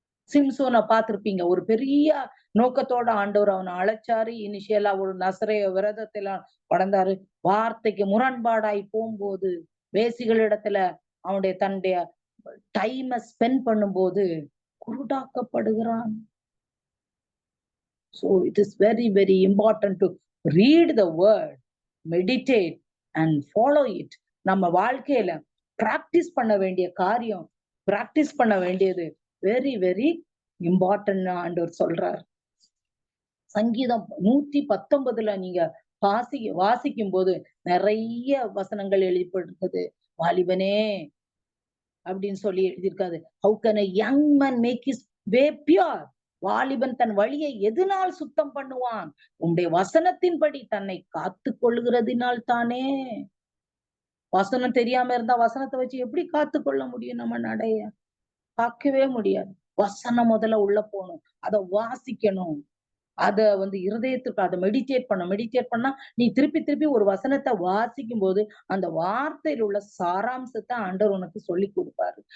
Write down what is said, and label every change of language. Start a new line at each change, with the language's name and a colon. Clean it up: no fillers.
Tamil: சிம்சோனை பார்த்திருப்பீங்க. ஒரு பெரிய நோக்கத்தோட ஆண்டவர் அவனை அழைச்சாரு. இனிஷியலா ஒரு நசரேய விரதத்தெல்லாம் கடந்தாரு. வார்த்தைக்கு முரண்பாடாய் போகும்போது வேசிகளிடத்துல அவனுடைய தன்னுடைய டைமை ஸ்பெண்ட் பண்ணும்போது குருடாக்கப்படுகிறான்.
English: So it is very very important to read the word, meditate and follow it.
Tamil: நம்ம வாழ்க்கையில பிராக்டிஸ் பண்ண வேண்டிய காரியம், பிராக்டிஸ் பண்ண வேண்டியது வெரி வெரி இம்பார்ட்டன்ட் ஆண்டவர் சொல்றார். சங்கீதம் 119 நீங்க வாசிக்கும் போது நிறைய வசனங்கள் எழுதிப்பட்டிருக்குது. வாலிபனே அப்படின்னு சொல்லி எழுதியிருக்காது.
English: How can a young man make his way pure?
Tamil: வாலிபன் தன் வழியை எதனால் சுத்தம் பண்ணுவான்? உன்னுடைய வசனத்தின்படி தன்னை காத்து கொள்ளுகிறதினால் தானே. வசனம் தெரியாம இருந்தா வசனத்தை வச்சு எப்படி காத்து கொள்ள முடியும்? நம்ம நடைய பார்க்கவே முடியாது. வசனம் முதல்ல உள்ள போகணும், அதை வாசிக்கணும், அத இருதயத்துக்கு அதை மெடிடேட் பண்ணா நீ திருப்பி திருப்பி ஒரு வசனத்தை வாசிக்கும் போது அந்த வார்த்தையில உள்ள சாராம்சத்தை ஆண்டவர் உனக்கு சொல்லி கொடுப்பாரு.